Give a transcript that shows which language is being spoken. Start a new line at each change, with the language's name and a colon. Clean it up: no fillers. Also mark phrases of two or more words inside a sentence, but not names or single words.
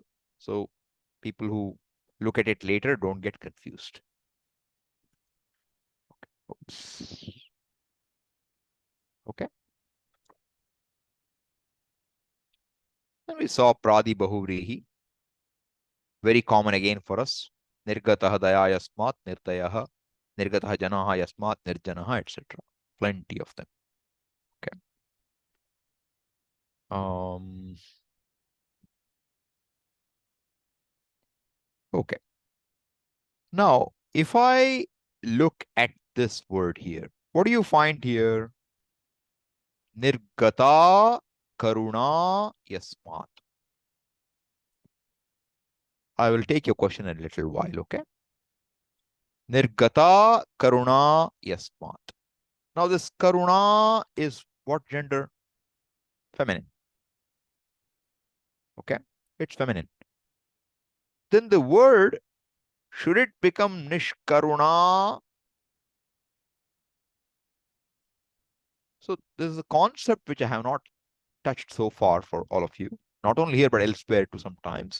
English: So people who look at it later don't get confused. Okay. Oops. Okay. Then we saw
Sanskrit: Pradi Bahuvrihi.
English: Very common again for us.
Sanskrit: Nirgatah daya yasmat nirdayah. Nirgatah janaha yasmat nirjanaha,
English: etc. Plenty of them. Okay. Okay. Now, if I look at this word here, what do you find here?
Sanskrit: Nirgata karuna yasmat.
English: I will take your question in a little while, okay?
Sanskrit: Nirgata karuna yasmat.
English: Now this karuna is what gender? Feminine. Okay, it's feminine. Then the word, should it become nishkaruna? So this is a concept which I have not touched so far for all of you, not only here but elsewhere too sometimes.